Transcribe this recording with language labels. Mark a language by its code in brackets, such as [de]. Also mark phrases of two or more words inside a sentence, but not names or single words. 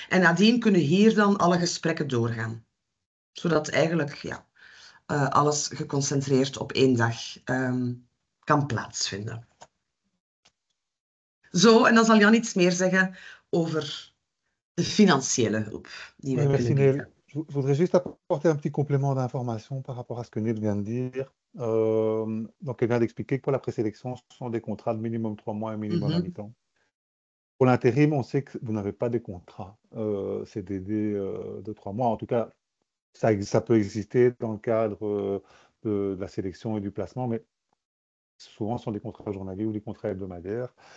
[nl] En nadien kunnen hier dan alle gesprekken doorgaan. Zodat eigenlijk alles geconcentreerd op 1 dag kan plaatsvinden. Zo, en dan zal Jan iets meer zeggen over de financiële hulp die wij kunnen bieden. [fr] Je voudrais juste apporter un petit complément d'information par rapport à ce que Neil vient de dire. Donc, elle vient d'expliquer que pour la présélection, ce sont des contrats de minimum 3 mois et minimum à mi-temps. Pour l'intérim, on sait que vous n'avez pas des contrats CDD de 3 mois. En tout cas, ça peut exister dans le cadre de la sélection et du placement, mais souvent ce sont des contrats journaliers ou des contrats hebdomadaires.